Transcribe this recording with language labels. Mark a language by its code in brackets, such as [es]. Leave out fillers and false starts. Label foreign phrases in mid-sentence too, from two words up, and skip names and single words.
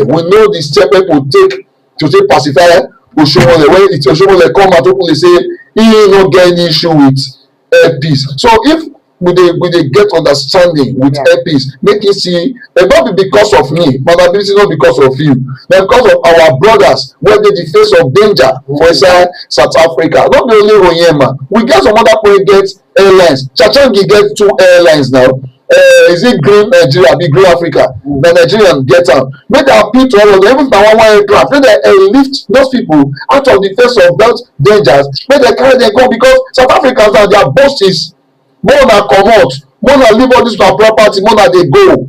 [pcm] We know the step people take to take pacify Oshomole when Oshomole come out openly say he no get any issue with Air Peace. So if we dey get understanding with Air Peace, make it see not be because of me, vulnerability not because of you, but because of our brothers wey dey the face of danger for inside South Africa. Not be only Oyema, we get some other people get airlines. Chachangi get 2 airlines now. Is it Green Nigeria, be Green Africa? The Nigerian get am. Make dem appeal to all of them, even if na one aircraft, make dem lift those people out of the face of that dangers, make dem carry them go because South Africans now their boast is more na comot, more na leave all this na property, more na dey go.